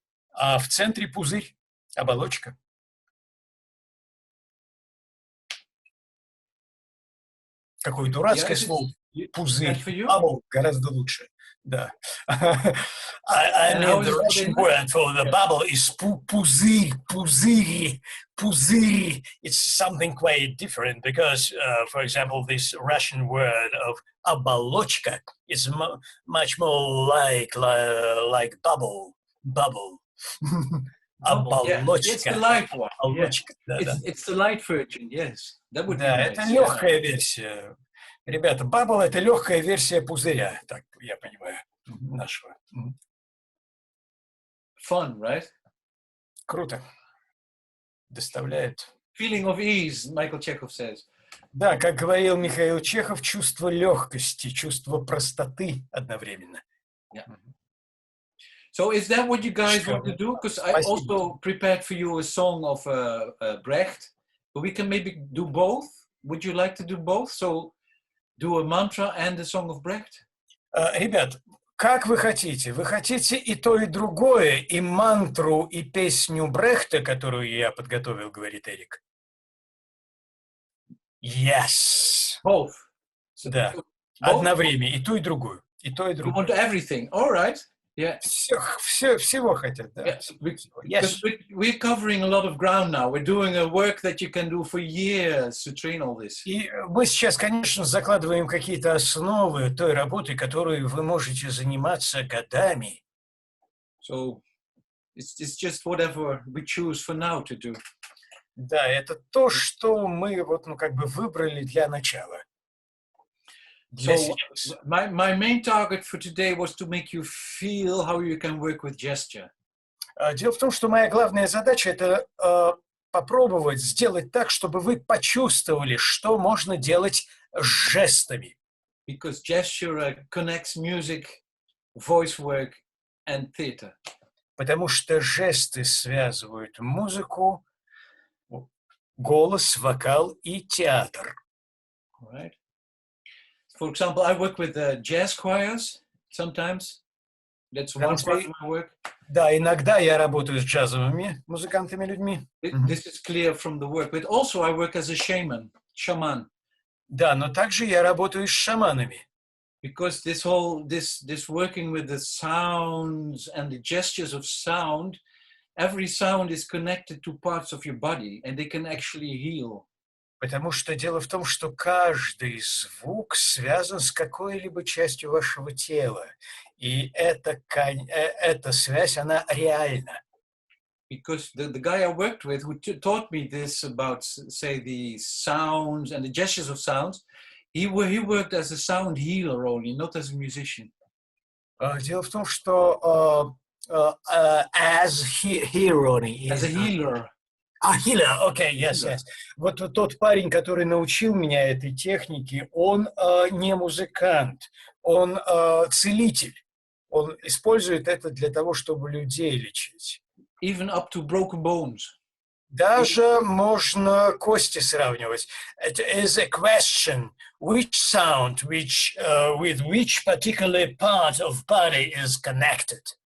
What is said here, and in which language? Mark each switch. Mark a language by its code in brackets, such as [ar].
[ru] а в центре пузырь, оболочка. Какое дурацкое слово. Пузырь. Bubble гораздо лучше. Да. [en] I mean, the Russian word for the bubble is пузырь, пузырь, пузырь. It's something quite different because, for example, this Russian word of оболочка is much more like bubble. [ru] Оболочка. [en] It's the light one. [ru] Оболочка, [en] It's the light version, yes. That would be [ru] да, [en] nice. [ru] это легкая версия. Ребята, бабл — это легкая версия пузыря, так я понимаю, нашего. [en] Fun, right? [ru] Круто. Доставляет. [en] Feeling of ease, Michael Chechov says. [ru] Да, как говорил Михаил Чехов, чувство легкости, чувство простоты одновременно. [en] Yeah. So is that what you guys want to do? Because I also prepared for you a song of Brecht, but we can maybe do both. Would you like to do both? So do a mantra and a song of Brecht? [ru] Ребят, как вы хотите? Вы хотите и то, и другое, и мантру, и песню Брехта, которую я подготовил, говорит Эрик? [en] Yes. Both. [ru] So да. Both? Одно время, и то, и другую. И то, и другую. [en] You want everything. All right. Yeah. [ru] Всего хотят, да. [en] Yeah. Yes. We're covering a lot of ground now. We're doing a work that you can do for years to train all this. [ru] И мы сейчас, конечно, закладываем какие-то основы той работы, которой вы можете заниматься годами. [en] So it's just whatever we choose for now to do. [ru] Да, это то, что мы вот, как бы выбрали для начала. [en] So my main target for today was to make you feel how you can work with gesture. [ru] Дело в том, что моя главная задача — это попробовать сделать так, чтобы вы почувствовали, что можно делать с жестами. [en] Because gesture connects music, voice work and theater. [ru] Потому что жесты связывают музыку, голос, вокал и театр. [en] Right. For example, I work with jazz choirs sometimes. That's one part of my work. [ru] Да, иногда я работаю с джазовыми музыкантами, людьми. [en] This is clear from the work. But also I work as a shaman. [ru] Да, но также я работаю с шаманами. [en] Because this working with the sounds and the gestures of sound, every sound is connected to parts of your body and they can actually heal. [ru] Потому что дело в том, что каждый звук связан с какой-либо частью вашего тела. И эта связь, она реальна. [en] Because the guy I worked with who taught me this about, say, the sounds and the gestures of sounds, he worked as a sound healer only, not as a musician. [ru] Дело в том, что [en] as a healer. Healer, okay, yes. [ru] Вот тот парень, который научил меня этой технике, он не музыкант, он целитель. Он использует это для того, чтобы людей лечить. [en] Even up to broken bones. [ru] Даже можно кости сравнивать. [en] It is a question, which sound, with which particular part of body is connected.